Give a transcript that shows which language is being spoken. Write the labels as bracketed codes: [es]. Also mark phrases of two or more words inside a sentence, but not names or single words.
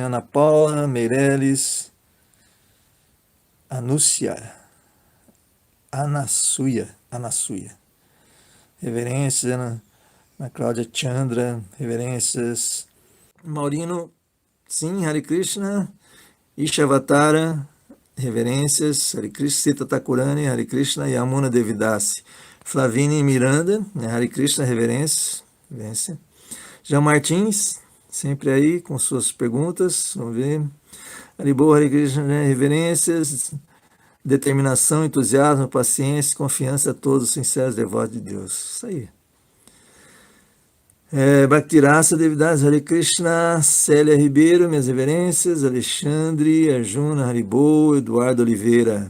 [pt] Ana Paula, Meirelles, Anúcia, Anassuia, reverência Ana Cláudia Chandra, reverências, Maurino, sim, [sa] Hare Krishna, [pt] Ishavatara, reverências, [sa] Hare Krishna, [pt] Sita Thakurani, [sa] Hare Krishna, [pt] Yamuna Devidasi, Flavine Miranda, [sa] Hare Krishna, [pt] reverência. Jean Martins, sempre aí com suas perguntas, vamos ver. [sa] Haribo, Hare Krishna, [pt] reverências, determinação, entusiasmo, paciência, confiança a todos os sinceros devotos de Deus. Isso aí. Bhaktirasa Devidasi, [sa] Hare Krishna, [pt] Célia Ribeiro, minhas reverências, Alexandre, Arjuna, Haribo, Eduardo Oliveira.